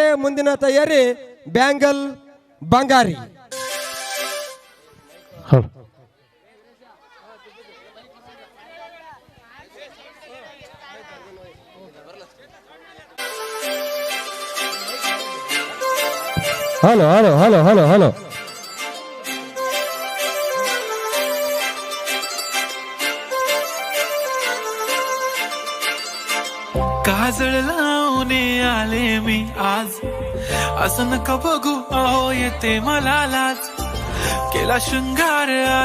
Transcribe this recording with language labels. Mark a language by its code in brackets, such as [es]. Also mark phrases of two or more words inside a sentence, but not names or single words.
[kn] ಮುಂದಿನ ತಯಾರಿ ಬ್ಯಾಂಗಲ್ ಬಂಗಾರಿ. [en] hello hello hello hello hello [mr] काजळ लावणे आले मी आज, असं नका बघू अहो येते मला लाज, केला शृंगार आज